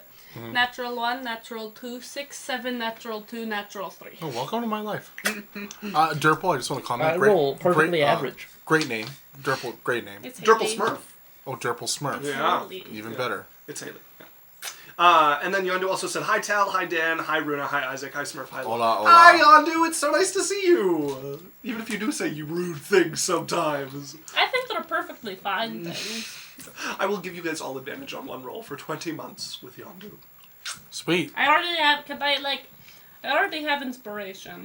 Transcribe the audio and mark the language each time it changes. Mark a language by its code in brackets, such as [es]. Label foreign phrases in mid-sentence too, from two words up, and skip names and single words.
[en] Natural 1, natural 2, 6, 7, natural 2, natural 3. Oh, welcome to my life. Durple, I just want to comment. I roll perfectly average. Great name. Durple, great name. It's Durple Haley. Smurf. Oh, Durple Smurf. Yeah. Haley. Even better. It's Haley. Yeah. And then Yondu also said, hi Tal, hi Dan, hi Runa, hi Isaac, hi Smurf, hi [es] Hola, hola. [en] Hi Yondu, it's so nice to see you. Even if you do say you rude things sometimes. I think they're perfectly fine things. I will give you guys all advantage on one roll for 20 months with Yondu. Sweet. I already have, I already have inspiration.